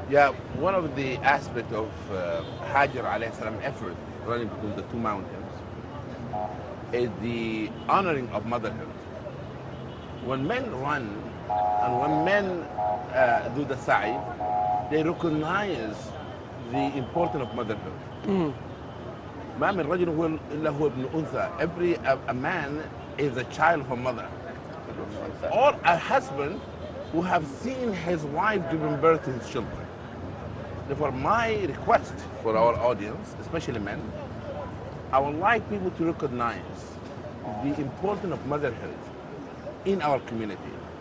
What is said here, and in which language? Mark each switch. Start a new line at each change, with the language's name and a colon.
English: Yeah, one of the aspects of Hajar alayhi salam effort running between the two mountains is the honoring of motherhood. When men run and when men do the sa'i, they recognize the importance of motherhood.
Arabic: ما من رجل هو إلا هو ابن أنثى.
English: Every a man is a child of a mother, or a husband who have seen his wife giving birth to his children. Therefore, my request for our audience, especially men, I would like people to recognize the importance of motherhood in our community.